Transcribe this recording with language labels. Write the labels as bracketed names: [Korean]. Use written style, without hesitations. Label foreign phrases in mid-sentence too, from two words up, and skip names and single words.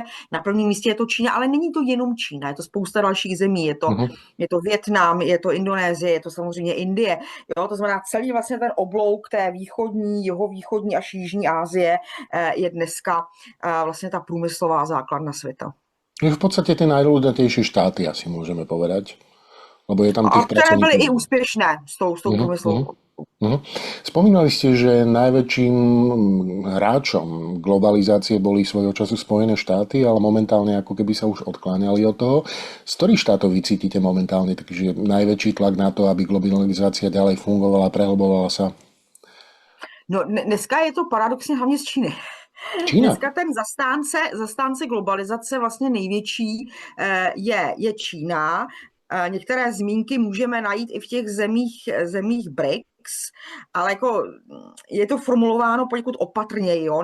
[Czech] Na prvním místě je to Čína, ale není to jenom Čína, je to spousta dalších zemí. Mhm. Je to Vietnam, je to Indonésie, je to samozřejmě Indie. Jo, to znamená, celý vlastně ten oblouk té východní, jihovýchodní až jižní Asie je dneska vlastně ta průmyslová základna světa. [Slovak] Je v podstate tie najľudnatejšie štáty, asi môžeme povedať. Lebo je tam A tých [Czech] které byly [Slovak] pracovníkov. [Czech] i úspěšné s tou průmyslovou. [Slovak] Spomínali ste, že najväčším hráčom globalizácie boli svojho času Spojené štáty, ale momentálne ako keby sa už odkláňali od toho. Z ktorých štátov vy cítite momentálne takže najväčší tlak na to, aby globalizácia ďalej fungovala, prehlbovala sa? [Czech] No dneska je to paradoxně hlavně z Číny. Čína? Dneska ten zastánce globalizace vlastně největší je Čína. Některé zmínky můžeme najít i v těch zemích BRICS, ale jako je to formulováno poněkud opatrně, jo?